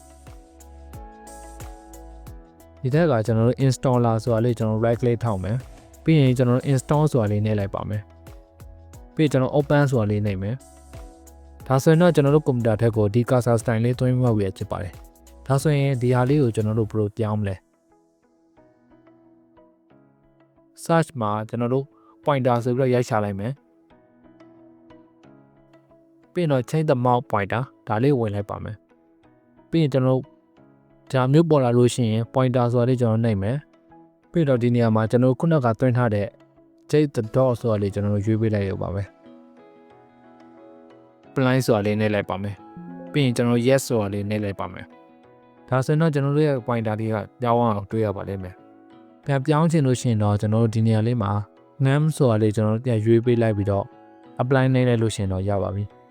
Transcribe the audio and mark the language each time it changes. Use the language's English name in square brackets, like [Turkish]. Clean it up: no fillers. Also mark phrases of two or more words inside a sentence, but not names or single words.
[Burmese] ဒီထက်ကကျွန်တော်တို့ installer ဆိုတာလေးကျွန်တော် [English] right click [Burmese] ထောက်မယ်ပြီးရင်ကျွန်တော်တို့ install ဆိုတာလေးနှိပ်လိုက်ပါမယ်ပြီးကျွန်တော် open ဆိုတာလေးနှိပ်မယ်ဒါဆိုရင်တော့ကျွန်တော်တို့ computer ထက်ကိုဒီ [English] cursor style [Burmese] လေးသွင်းမှပဲဖြစ်ပါတယ်ဒါဆိုရင်ဒီဟာလေးကိုကျွန်တော်တို့ဘယ်လိုပြောင်းမလဲ search မှာကျွန်တော်တို့ pointer ဆိုပြီးတော့ရိုက်ချလိုက်မယ် ပြီးတော့ [English] change the mouse pointer [Burmese] ဒါလေးဝင်လိုက်ပါမယ်ပြီးရင်ကျွန်တော်တို့ဒါမျိုးပေါ်လာလို့ရှိရင် pointer ဆိုတာလေးကျွန်တော်နှိပ်မယ်ပြီးတော့ဒီနေရာမှာကျွန်တော်ခုနကသွင်းထားတဲ့ [English] change the dot [Burmese] ဆိုတာလေးကျွန်တော်တို့ရွေးပေးလိုက်ရပါမယ် plan ဆိုတာလေးနှိပ်လိုက်ပါမယ်ပြီးရင်ကျွန်တော် yes ဆိုတာလေးနှိပ်လိုက်ပါမယ်ဒါဆိုရင်တော့ကျွန်တော်တို့ရဲ့ pointer လေးကပြောင်းအောင်တွေ့ရပါလိမ့်မယ်ပြန်ပြောင်းချင်လို့ရှိရင်တော့ကျွန်တော်တို့ဒီနေရာလေးမှာ name ဆိုတာလေးကျွန်တော်တို့ပြန်ရွေးပေးလိုက်ပြီးတော့ apply နှိပ်လိုက်လို့ရှိရင်တော့ရပါပြီ